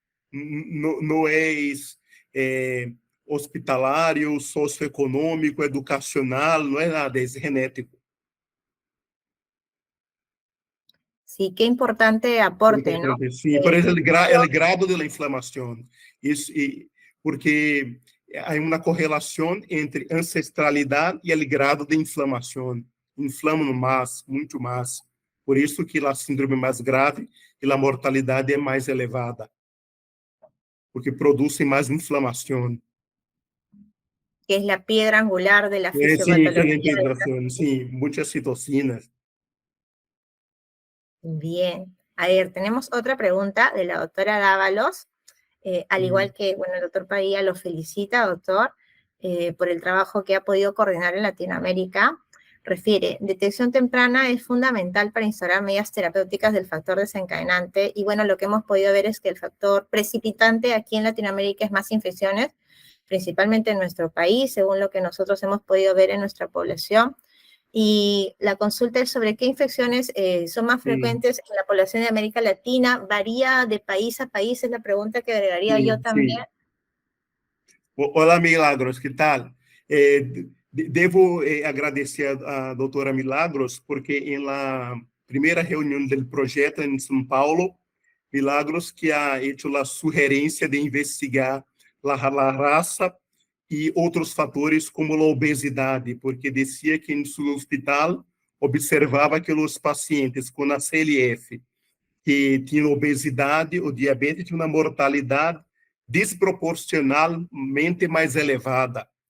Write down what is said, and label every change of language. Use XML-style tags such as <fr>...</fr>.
<pt>Não é hospitalário, socioeconômico, educacional, não é nada, é genético.</pt> <es>Sí, qué importante aporte, ¿no?</es> <pt>Sim, por exemplo, o grado da inflamação. Isso, porque há uma correlação entre ancestralidade e o grado de inflamação. Inflamam mais, muito mais. Por isso que a síndrome é mais grave e a mortalidade é mais elevada. Porque produzem mais inflamação.</pt> <es>Que es la piedra angular de la</es> <pt>Sim, excelente</pt> <es>fisiopatología.</es> <pt>hidratação. Sim, muitas citocinas.</pt> <es>Bien. A ver, tenemos otra pregunta de la doctora Dávalos. Al igual que, bueno, el doctor Padilla lo felicita, doctor, por el trabajo que ha podido coordinar en Latinoamérica. Refiere, detección temprana es fundamental para instaurar medidas terapéuticas del factor desencadenante. Y bueno, lo que hemos podido ver es que el factor precipitante aquí en Latinoamérica es más infecciones, principalmente en nuestro país, según lo que nosotros hemos podido ver en nuestra población. Y la consulta es sobre qué infecciones son más frecuentes en la población de América Latina. ¿Varía de país a país? Es la pregunta que agregaría yo también.</es> <pt>Olá, Milagros, que tal? Devo agradecer a doutora Milagros, porque em la primeira reunião do projeto em São Paulo, Milagros</pt> <es>que ha hecho</es> <pt>a sugerência de investigar a raça e outros fatores como a obesidade, porque dizia que em seu hospital observava que os pacientes com a CLF que tinham obesidade ou diabetes tinham uma mortalidade desproporcionalmente mais elevada.</pt>